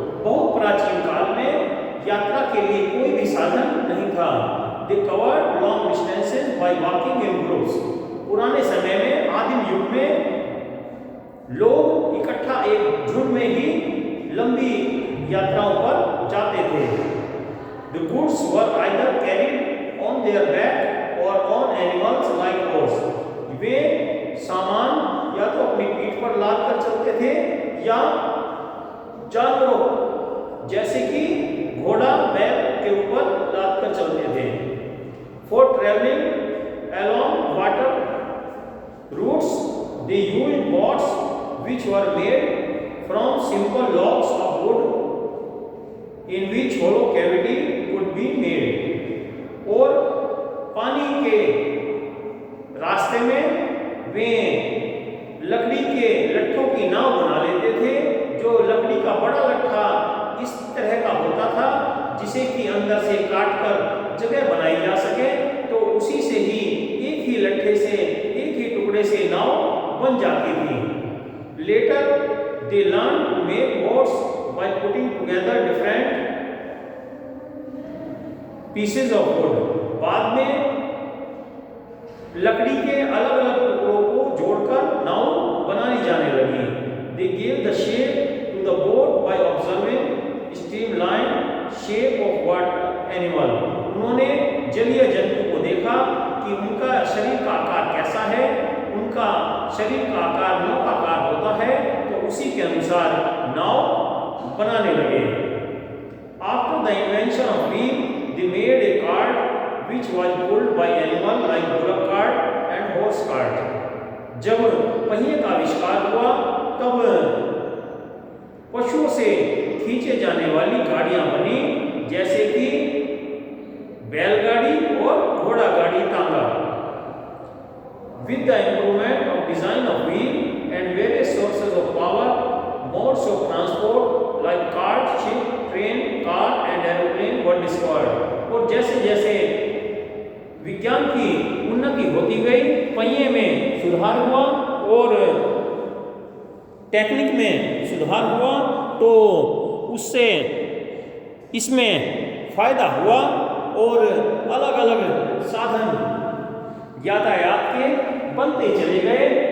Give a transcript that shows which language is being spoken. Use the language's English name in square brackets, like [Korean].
[Hindi] बहुत प्राचीन काल में यात्रा के लिए कोई भी साधन नहीं था. [English] They covered long distances by walking in groups. [Hindi] पुराने समय में आदिम युग में लोग इकट्ठा एक झुंड में ही लंबी यात्राओं पर जाते थे. [English] The goods were either carried on their back or on animals like horse. [Hindi] वे सामान या तो अपनी पीठ पर लाद कर चलते थे या जानवरों जैसे कि घोड़ा बैल के ऊपर लाद कर चलते थे. [English] For traveling along water routes, they used boats which were made from simple logs of wood in which hollow cavity could be made. [Hindi] और पानी के रास्ते में वे लकड़ी नाव बना लेते थे, जो लकड़ी का बड़ा लट्ठा इस तरह का होता था जिसे कि अंदर से काटकर जगह बनाई जा सके, तो उसी से ही एक ही लट्ठे से, एक ही टुकड़े से नाव बन जाती थी। [English] Later they learn to make boats by putting together different pieces of wood. [Hindi] बाद में लकड़ी के अलग अलग टुकड़ों को जोड़कर नाव बनाई जाने लगी। [English] They gave the shape to the boat by observing streamline shape of water animal. [Hindi] उन्होंने जलीय जंतु को देखा कि उनका शरीर का आकार कैसा है, उनका शरीर का आकार नौकाकार होता है, तो उसी के अनुसार नाव बनाने लगे। [English] After the invention of wheel they made a cart which was pulled by animal like bullock cart and horse cart। [Hindi] जब पहिए का आविष्कार हुआ तब पशुओं से खींचे जाने वाली गाड़ियां बनी, जैसे कि बैलगाड़ी और घोड़ा गाड़ी तांगा। [English] With the improvement of design of wheel and various sources of power, modes of transport like cart, ship, train, car and aeroplane were discovered। [Hindi] और जैसे जैसे विज्ञान की उन्नति होती गई, पहिए में सुधार हुआ और टेक्निक में सुधार हुआ, तो उससे इसमें फायदा हुआ और अलग अलग साधन यातायात के बनते चले गए।